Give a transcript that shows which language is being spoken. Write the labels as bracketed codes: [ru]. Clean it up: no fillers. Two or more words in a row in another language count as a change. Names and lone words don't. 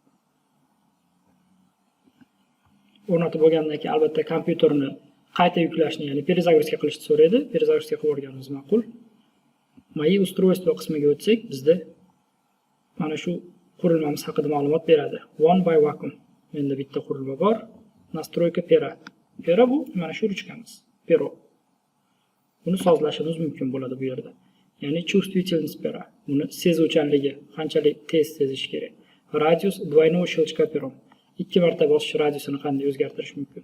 [uz] O'rnatib bo'lgandan keyin albatta kompyuterni qayta yuklashni, ya'ni перезагрузка qilishni so'raydi. Перезагрузка qilib o'rganimiz ma'qul. [ru] мои устройство [uz] qismiga o'tsak, bizda mana shu qurilmamiz haqida ma'lumot beradi. [en] One by Vacuum. [uz] Menda bitta qurilma bor. [ru] Настройка пера. [uz] Pera bu mana shu ruchkamiz. Pero. Buni sozlashimiz mumkin bo'ladi bu yerda. [ru] Ya'ni чувствительность пера. [uz] Uni sezuvchanligi qanchalik tez sezish kerak. [ru] Радиус двойного щелчка пером. [uz] 2 marta bosish radiusini qanday o'zgartirish mumkin?